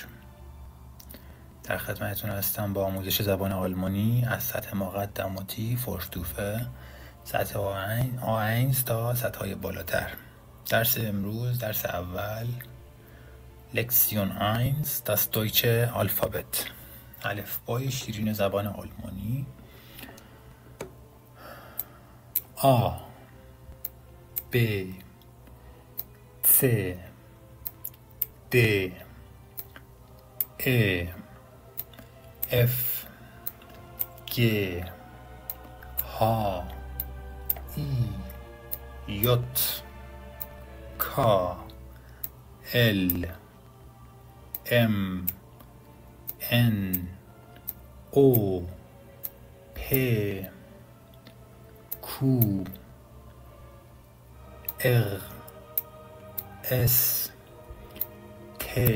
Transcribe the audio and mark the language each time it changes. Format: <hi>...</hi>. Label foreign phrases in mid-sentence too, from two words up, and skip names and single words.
<fa>در خدمتتون هستم با آموزش زبان آلمانی از سطح مقدماتی فورشتوفه، سطح A1 تا سطح‌های بالاتر. درس امروز درس اول، لکسیون 1</fa> <de>das deutsche Alphabet،</de> <fa>الفبای شیرین زبان آلمانی.</fa> <de>A B C D E F G H I J K L M N O P Q R S T</de>